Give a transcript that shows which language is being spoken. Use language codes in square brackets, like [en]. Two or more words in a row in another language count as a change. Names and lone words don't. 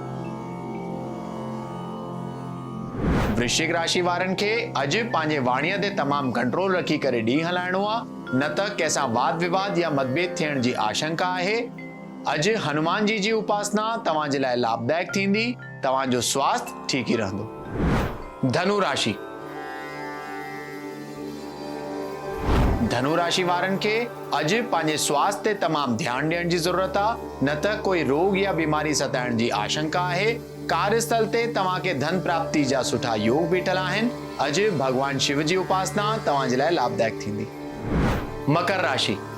[sd] वृश्चिक राशि वारनि खे अॼु पंहिंजे वाणीअ ते तमामु कंट्रोल रखी करे ॾींहुं हलाइणो आहे, न त कंहिंसां वाद विवाद या मतभेद थियण जी आशंका आहे। अॼु हनुमान जी उपासना तव्हांजे लाइ लाभदायक थींदी। तव्हांजो स्वास्थ्य ठीक ही रहंदो। धनु राशि। धनु राशि वारनि खे अॼु पंहिंजे स्वास्थ्य ते तमामु ध्यानु ॾियण जी ज़रूरत आहे, न त कोई रोग या बीमारी सताइण जी आशंका आहे। कार्यस्थल ते तव्हांखे धन प्राप्ति जा सुठा योग बीठल आहिनि। अॼु भगवान शिव जी उपासना तव्हांजे लाइ लाभदायक थींदी। मकर राशि।